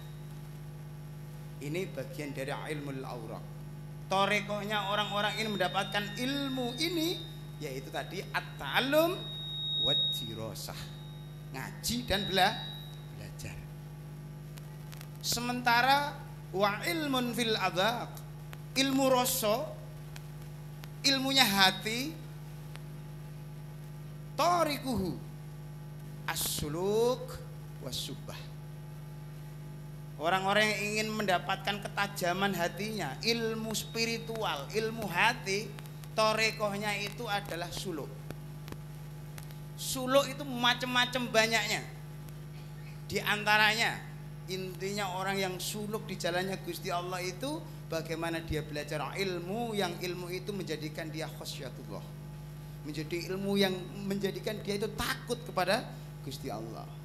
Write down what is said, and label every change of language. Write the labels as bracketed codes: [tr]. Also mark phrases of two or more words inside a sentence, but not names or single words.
[id] Ini bagian dari ilmu awraq. Torekohnya orang-orang ini mendapatkan ilmu ini, yaitu tadi [ar] at-ta'allum wad-dirasah, [id] ngaji dan belajar. Sementara [ar] wa ilmun fil adhaq, [id] ilmu rasa, ilmunya hati, [ar] tarikuhu as-suluk was-subah. [id] Orang-orang yang ingin mendapatkan ketajaman hatinya, ilmu spiritual, ilmu hati, torekohnya itu adalah suluk. Suluk itu macam-macam banyaknya. Di antaranya, intinya orang yang suluk di jalannya Gusti Allah itu bagaimana dia belajar ilmu, yang ilmu itu menjadikan dia khasyatullah, menjadi ilmu yang menjadikan dia itu takut kepada Gusti Allah.